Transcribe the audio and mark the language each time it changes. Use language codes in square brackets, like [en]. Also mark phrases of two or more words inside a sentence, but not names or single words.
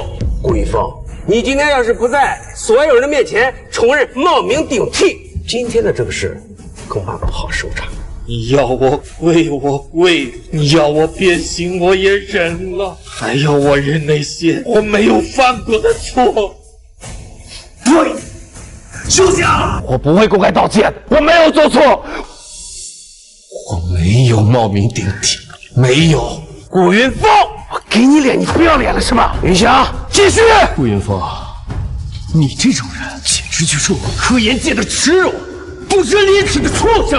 [zh] 顧一峰，你今天要是不在所有人的面前承認冒名頂替，今天的這個事恐怕不好收場。你要我跪我跪，你要我鞭刑我也忍了，還要我認那些我沒有犯過的錯。對，休想！我不會公開道歉，我沒有做錯，我沒有冒名頂替，沒有。顧雲峰，我給你臉，你不要臉了是嗎？雲翔，繼續。顧雲峰，你這種人簡直就是我們科研界的恥辱，不知廉恥的畜生。